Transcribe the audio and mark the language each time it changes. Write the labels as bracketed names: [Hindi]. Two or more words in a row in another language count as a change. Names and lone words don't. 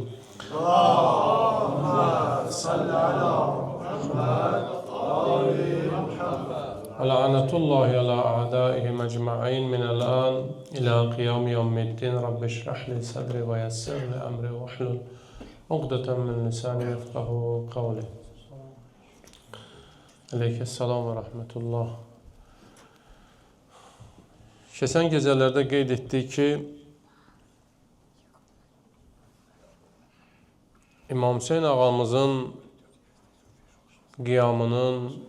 [Arabic] اللهم صل على محمد وآل محمد ولعنة الله على أعدائهم أجمعين من الآن إلى قيام يوم الدين رب اشرح لي صدري ويسر لي أمري واحلل عقدة من لساني يفقهوا قولي. عليك السلام ورحمة الله. [Azerbaijani] Keçən gecələrdə qeyd etdik ki, İmam Hüseyin ağamızın qiyamının